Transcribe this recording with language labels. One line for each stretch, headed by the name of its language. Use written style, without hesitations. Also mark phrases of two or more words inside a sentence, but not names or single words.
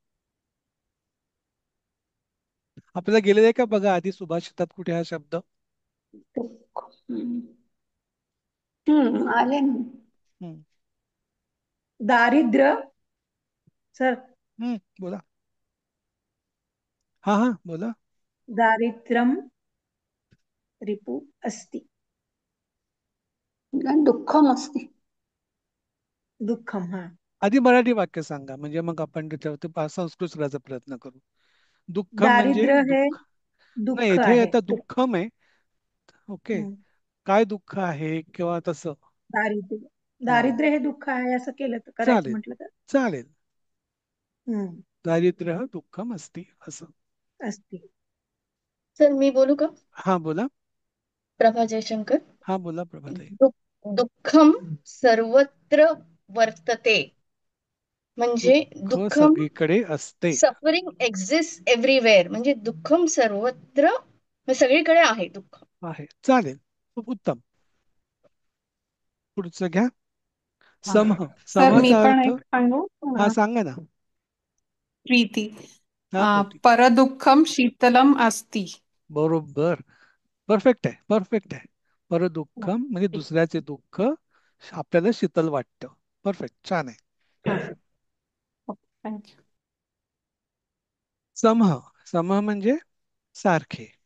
Marathi: आपल्याला गेलेलं आहे का बघा आधी सुभाषितात कुठे हा शब्द? दुःख. आले ना. हम्म. दारिद्र्य सर. बोला. हा हा, बोला.
Sanskrit: दारिद्र्यम रिपु अस्ति. दुःखम अस्ति. दुःखम.
Marathi: हा. आधी मराठी वाक्य सांगा, म्हणजे मग आपण त्याच्यावरती संस्कृत करायचा प्रयत्न करू. दुःखम म्हणजे दारिद्र्य हे दुःख. नाही, दुःख इथे आहे. आता दुःखम आहे. ओके. हम्म. काय दुःख आहे किंवा तसं. दारिद्र्य. हा, दारिद्र्य हे दुःख आहे असं केलं तर, करायचं चालेल म्हटलं तर. चालेल. हम्म.
Sanskrit: दारिद्र्य दुःखम असती
Marathi: असं.
Sanskrit: अस्ति.
Marathi: सर मी बोलू का? हा बोला. प्रभा जयशंकर. हा बोला प्रभाताई.
Sanskrit: दुःखम सर्वत्र वर्तते,
Marathi: म्हणजे दुःख दुःखम सगळीकडे असते.
English: suffering exist everywhere,
Marathi: म्हणजे
Sanskrit: दुःखम सर्वत्र
Marathi: म्हणजे सगळीकडे आहे दुःख. आहे, चालेल, खूप उत्तम. पुढचं घ्या. हा. समह. सर मी समचा पण अर्थ. एक सांगू? हा सांगा ना. प्रीती हा प्रीती,
Sanskrit: परदुःखम शीतलम अस्ति.
Marathi: बरोबर. परफेक्ट आहे, परफेक्ट आहे. परदुःखम म्हणजे दुसऱ्याचे दुःख आपल्याला शीतल वाटतं. परफेक्ट, छान आहे. थँक्यू. समह, समह म्हणजे सारखे.